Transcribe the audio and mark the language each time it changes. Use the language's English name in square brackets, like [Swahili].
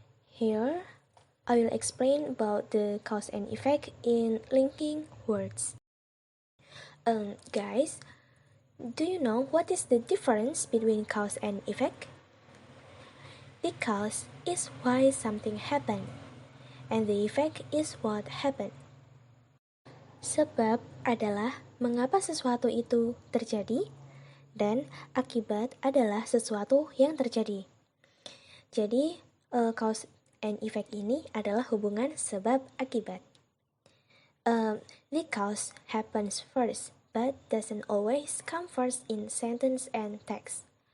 [English] Here, I will explain about the cause and effect in linking words. Guys, do you know what is the difference between cause and effect? The cause is why something happened, and the effect is what happened. [Indonesian] Sebab adalah mengapa sesuatu itu terjadi, dan akibat adalah sesuatu yang terjadi. Jadi, cause and effect ini adalah hubungan sebab akibat. [English] The cause happens first, but doesn't always come first in sentence and text.